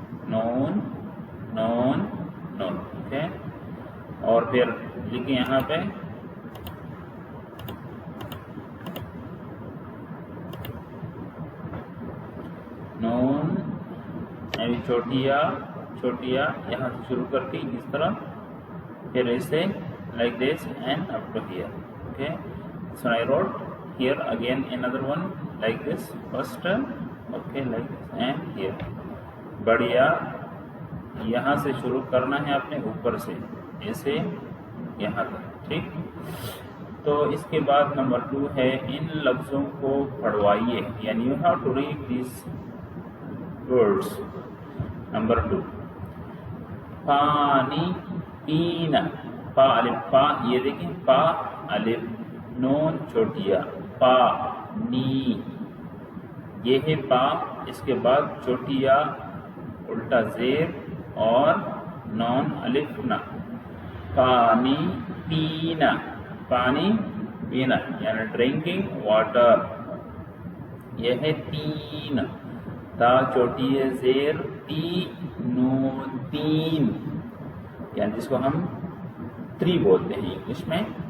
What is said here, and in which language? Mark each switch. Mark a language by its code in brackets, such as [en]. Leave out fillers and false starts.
[hi] नून, नून, नून. Okay, और फिर लिखें यहाँ पे नून, अभी छोटिया, छोटिया, यहाँ से शुरू करके इस तरह, फिर ऐसे [en] Like this and up to here. Okay, so I wrote here again another one like this first. Okay, like this and here. [hi] बढ़िया, यहाँ से शुरू करना है आपने ऊपर से ऐसे यहाँ तक. ठीक, तो इसके बाद नंबर 2 है इन लफ्ज़ों को पढ़वाइए, यानी [en] You have to read this words. [hi] Number 2, पानी पीना. पा अलिफ पा, ये देखें, पा अलिफ, नून छोटिया, पा नी, ये है पा. इसके बाद छोटिया उल्टा जेर और नॉन अलिफ ना. पानी पीना, पानी पीना यानी [en] Drinking water. [hi] यह है तीन, ता छोटी है जेर, ती नून तीन, यानी जिसको हम 3 बोलते हैं इंग्लिश में.